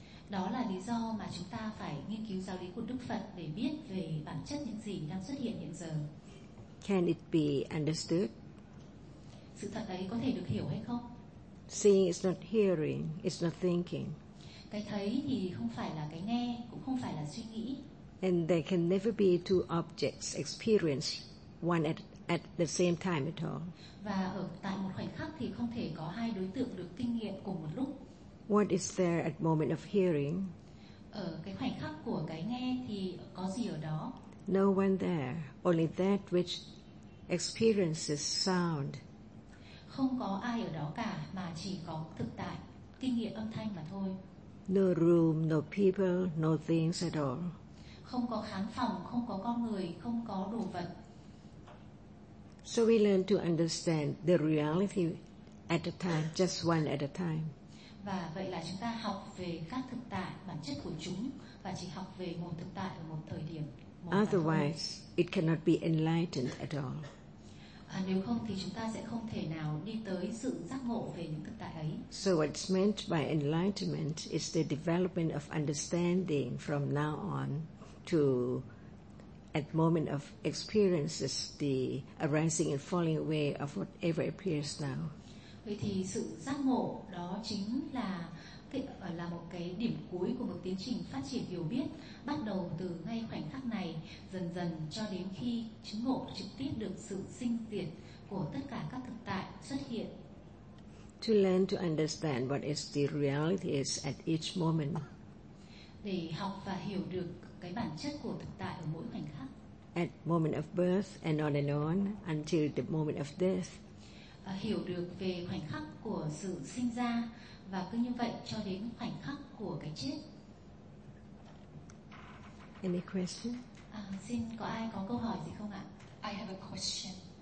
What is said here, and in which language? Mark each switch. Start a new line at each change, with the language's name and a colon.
Vietnamese: Đó là lý do mà chúng ta phải nghiên cứu giáo lý của Đức Phật để biết về bản chất những gì đang xuất hiện hiện giờ.
English: Can it be understood?
Vietnamese: Sự thật ấy có thể được hiểu hay không?
English: Seeing is not hearing, it's not thinking.
Vietnamese: Cái thấy thì không phải là cái nghe, cũng không phải là suy nghĩ.
English: And there can never be two objects experienced one at at the same time at all.
Vietnamese: Và ở tại một khoảnh khắc thì không thể có hai đối tượng được kinh nghiệm cùng một lúc.
English: What is there at moment of hearing?
Vietnamese: Ở cái khoảnh khắc của cái nghe thì có gì ở đó?
English: No one there, only that which experiences sound.
Vietnamese: Không có ai ở đó cả mà chỉ có thực tại, kinh nghiệm âm thanh mà thôi.
English: No room, no people, no things at all.
Vietnamese: Không có khán phòng, không có con người, không có đồ vật.
English: So we learn to understand the reality at a time, just one at a time.
Vietnamese: Và vậy là chúng ta học về các thực tại, bản chất của chúng và chỉ học về một thực tại ở một thời điểm.
English: Otherwise, it cannot be enlightened at all.
Vietnamese: Nếu không thì chúng ta sẽ không thể nào đi tới sự giác ngộ về những thực tại ấy.
English: So what's meant by enlightenment is the development of understanding from now on to at moment of experiences the arising and falling away of whatever appears now.
Vietnamese: Vậy thì sự giác ngộ đó chính là một cái điểm cuối của một tiến trình phát triển hiểu biết, bắt đầu từ ngay khoảnh khắc này, dần dần cho đến khi chứng ngộ trực tiếp được sự sinh diệt của tất cả các thực tại xuất hiện.
English: To learn to understand what is the reality is at each moment.
Vietnamese: Để học và hiểu được cái bản chất của thực tại ở mỗi khoảnh khắc.
English: At moment of birth and on until the moment of death.
Vietnamese: Hiểu được về khoảnh khắc của sự sinh ra và cứ như vậy cho đến khoảnh khắc của cái chết.
English: Any question?
Vietnamese: Xin có ai có câu hỏi gì không ạ?
English: I have a question.